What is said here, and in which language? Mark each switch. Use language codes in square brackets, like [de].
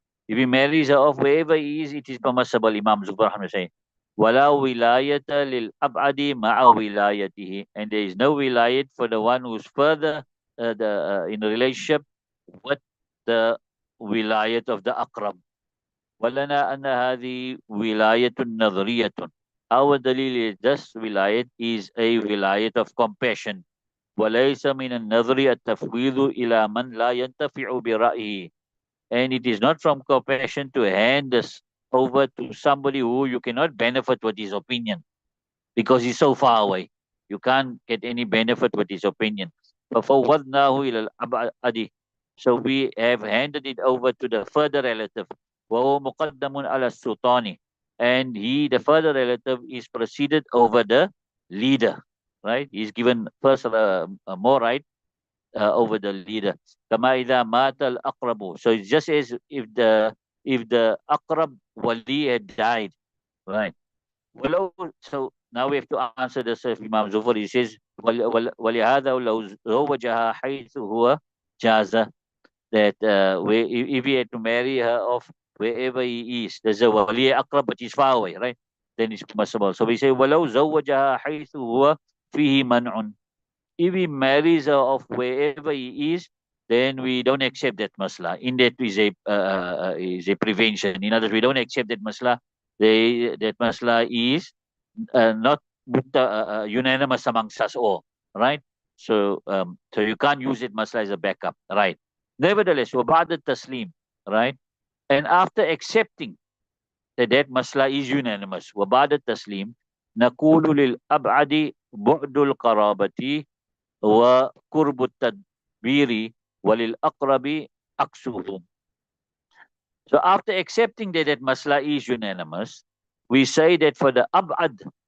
[en] If he marries her off wherever he is, it is permissible. Imam Zubair say, [ar] ولا ولاية للأبعد مع ولايته, [en] and there is no wilayat for the one who's further in a relationship with the wilayat of the akrab. [ar] ولنا أن هذه ولاية نظرية. [en] Our dalil is this wilayat is a wilayat of compassion. [ar] وليس من النظر التفويض إلى من لا ينتفع برأيه. [en] And it is not from compassion to hand this over to somebody who you cannot benefit with his opinion because he's so far away. You can't get any benefit with his opinion. [ar] فَفَوَّضْنَاهُ إِلَى الْأَبْعَدِ. [en] So we have handed it over to the further relative. [ar] وَهُوَ مُقَدَّمٌ عَلَى السُّلْطَانِ. [en] And he, the further relative, is preceded over the leader. Right? He's given first more right over the leader. [ar] كما إذا مات الأقرب. [en] So it's just as if the أقرب wali had died. Right? So now we have to answer this of Imam Zufar. He says, [ar] ولهذا لو زوجها حيث هو جاز, [en] that if he had to marry her off wherever he is, there's a wali akrab, but he's far away, right? Then it's possible. So we say, [ar] ولو زوجها حيث هو فيه منع. [en] If he marries her off wherever he is, then we don't accept that masla. In that is a prevention. In other words, we don't accept that masla. That masla is not unanimous amongst us all, right? So you can't use it masla as a backup, right? Nevertheless, [ar] وبعد التسليم, [en] right? And after accepting that masla is unanimous, [ar] وبعد التسليم نقول للأبعد بعد القرابة وقرب التدبير وللأقرب عكسه. [en] So after accepting that masla is unanimous, we say that for the ab'ad,